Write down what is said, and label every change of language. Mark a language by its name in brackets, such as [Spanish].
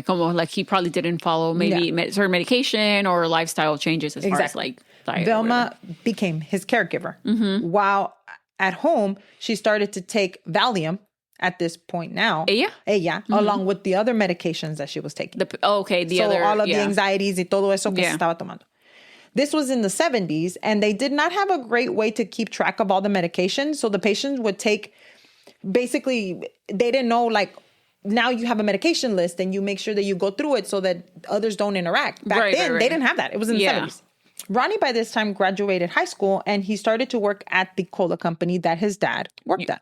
[Spanish] Como [English] like he probably didn't follow maybe certain medication or lifestyle changes as far as like diet. Velma became his caregiver. Mm-hmm. While at home, she started to take Valium at this point now. [Spanish] Ella? Mm-hmm. [English] Along with the other medications that she was taking. All of the anxieties [Spanish] y todo eso que se estaba tomando. [English] This was in the 70s, and they did not have a great way to keep track of all the medications. So the patients would take, basically, they didn't know, like, now you have a medication list and you make sure that you go through it so that others don't interact. Back then, they didn't have that. It was in the 70s. Ronnie, by this time, graduated high school, and he started to work at the cola company that his dad worked at.